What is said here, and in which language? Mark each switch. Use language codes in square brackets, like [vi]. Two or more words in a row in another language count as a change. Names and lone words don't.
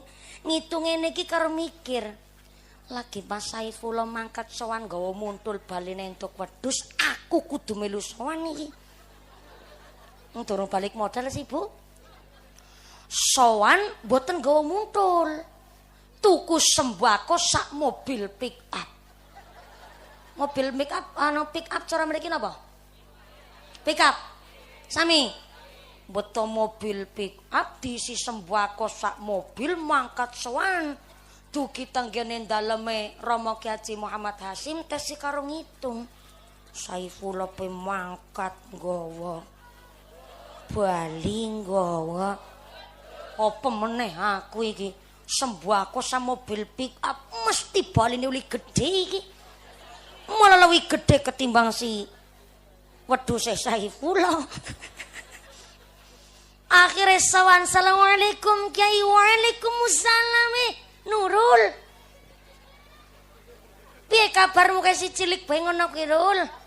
[jv] Ngitunge niki karo mikir. Lagi Mas Saifullah mangkat sowan gawa muntul baline entuk wedhus, aku kudu melu sowan iki. Durung balik modal sih, Bu. Sowan mboten gawa muntul. Tuku sembako sak mobil [en] pick up. [jv] Mobil [en] pick up pick up [jv] cara mriki napa? [en] Pick up. [jv] Sami. Beto mobil [en] pick up [jv] diisi sembako sak mobil mangkat sowan. Dugi tenggene daleme Rama Ki Haji Muhammad Hasyim tesi karo ngitung. Saifullah pe mangkat nggawa bali nggawa. Apa meneh aku iki sembako sak mobil [en] pick up [jv] mesti baline uli gedhe iki. Malah luwih gedhe ketimbang si wedhuse Saifullah. Akhirnya sawan, "Assalamualaikum Kiai." "Waalaikumsalam Nurul. Piye kabarmu kae si cilik bae ngono ki, Rul?"